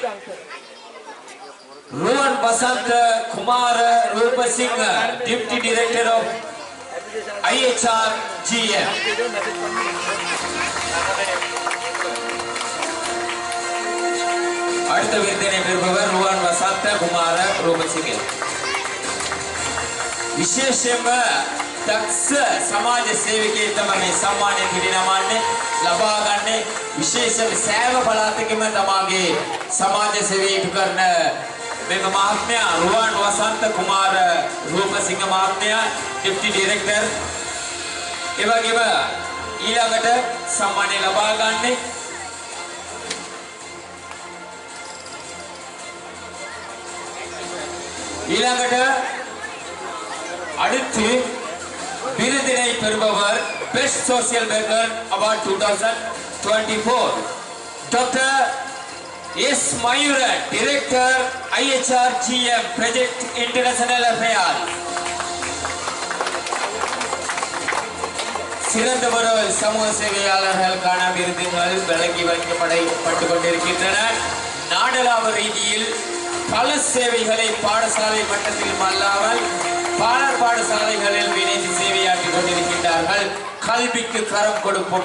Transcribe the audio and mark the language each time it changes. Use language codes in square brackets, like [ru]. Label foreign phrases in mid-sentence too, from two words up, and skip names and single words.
[si] රුවන් වසන්ත කුමාර රූපසිංහ [en] Deputy Director of IHR GM. [ta] அடுத்த விருதினை பெறுபவர் ருவான் வசந்த குமார ரூபசிங்க. [si] විශේෂයෙන්ම දක්ෂ සමාජ සේවකයෙක් තමයි මේ සම්මානය පිරිනමන්නේ ලබා ගන්නේ. විශේෂ සෑම පළාතකම තමාගේ සමාජ සේවය කරන මෙම මහත්මයා රුවන් වසන්ත කුමාර රූපසිංහ මහත්මයා [en] Deputy Director. [si] ඒ වගේම ඊළඟට සම්මානය ලබා ගන්නේ ඊළඟට [ta] அடுத்து விருதினை பெறுபவர் [en] Best Social Worker Award 2024 Dr. S. Mayuran, Director IHR GM Project International Affairs. [ta] சிறந்தவர சமூக சேவையாளர்களுக்கான விருதுகள் வழங்கி வைக்கப்பட்டு கொண்டிருக்கின்றன. நாடளாவ ரீதியில் பல சேவைகளை பாடசாலை மட்டத்திலும் அல்லாமல் பாலர் பாடசாலைகளில் இணைந்து சேவையாற்றிக் கொண்டிருக்கின்றார்கள். கல்விக்கு கரம் கொடுப்போம்